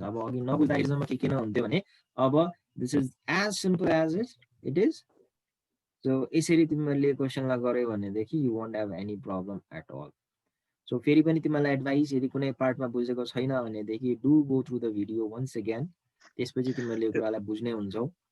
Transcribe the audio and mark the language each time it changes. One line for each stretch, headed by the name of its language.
Nepali: अब अघि नबुझ्दाखेरिसम्म के किन हुन्थ्यो भने अब
English: this is as simple as it is. So
Nepali: यसरी तिमीले क्वेशनलाई गर्यो भनेदेखि
English: you won't have any problem at all.
Nepali: So फेरि पनि तिमीलाई एडभाइस यदि कुनै पार्टमा बुझेको छैन भनेदेखि
English: do go through the video once again.
Nepali: त्यसपछि तिमीले यो कुरालाई बुझ्ने हुन्छौ।